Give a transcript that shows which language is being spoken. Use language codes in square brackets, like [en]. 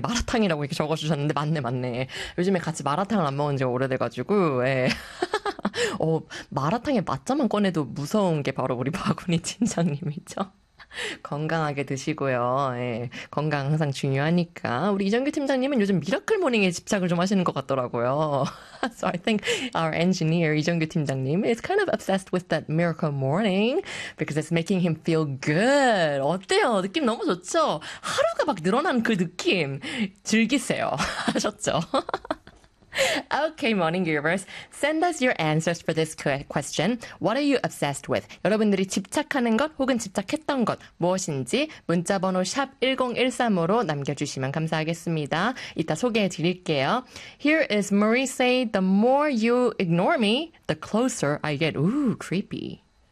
[ko] 마라탕이라고 이렇게 적어주셨는데 맞네. 요즘에 같이 마라탕을 안 먹은 지가 오래돼가지고. 예. 마라탕에 맛자만 꺼내도 무서운 게 바로 우리 박은희 팀장님이죠. 건강하게 드시고요. 예, 건강 항상 중요하니까. 우리 이정규 팀장님은 요즘 미라클 모닝에 집착을 좀 하시는 것 같더라고요. [en] So I think our engineer, 이정규 팀장님, is kind of obsessed with that miracle morning because it's making him feel good. [ko] 어때요? 느낌 너무 좋죠? 하루가 막 늘어난 그 느낌 즐기세요. 하셨죠? [en] Okay, Morning Groovers, send us your answers for this question. What are you obsessed with? [ko] 여러분들이 집착하는 것 혹은 집착했던 것 무엇인지 문자번호 샵 1013으로 남겨주시면 감사하겠습니다. 이따 소개해 드릴게요. [en] Here is Marie say, the more you ignore me, the closer I get. Ooh, creepy.